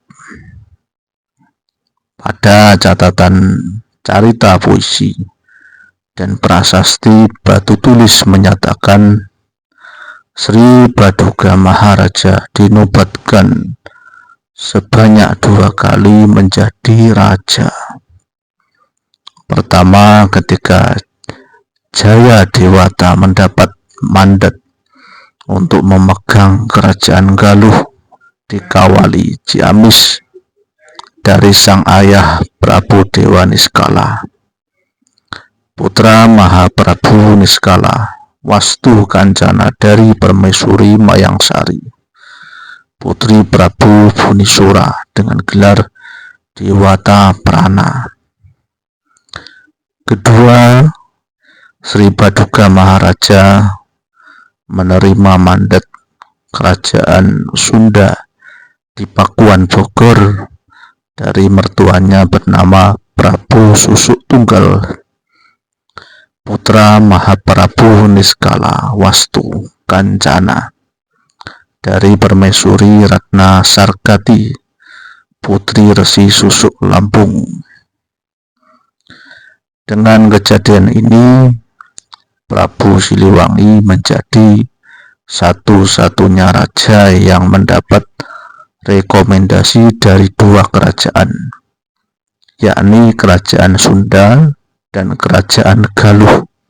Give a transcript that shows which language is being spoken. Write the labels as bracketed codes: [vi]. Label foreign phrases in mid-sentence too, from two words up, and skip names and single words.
[id] Pada catatan carita puisi dan prasasti batu tulis menyatakan Sri Baduga Maharaja dinobatkan sebanyak 2 kali menjadi raja. Pertama, ketika Jaya Dewata mendapat mandat untuk memegang kerajaan Galuh di Kawali, Ciamis dari sang ayah Prabu Dewa Niskala. Putra Mahaprabu Niskala, Wastu Kancana dari Permaisuri Mayangsari, putri Prabu Bunisura dengan gelar Dewata Prana. Kedua, Sri Baduga Maharaja menerima mandat kerajaan Sunda di Pakuan Bogor dari mertuanya bernama Prabu Susuk Tunggal, putra Mahaprabu Niskala Wastu Kancana dari Permaisuri Ratna Sargati, putri Resi Susuk Lampung. Dengan kejadian ini, Prabu Siliwangi menjadi satu-satunya raja yang mendapat rekomendasi dari 2 kerajaan, yakni Kerajaan Sunda dan Kerajaan Galuh.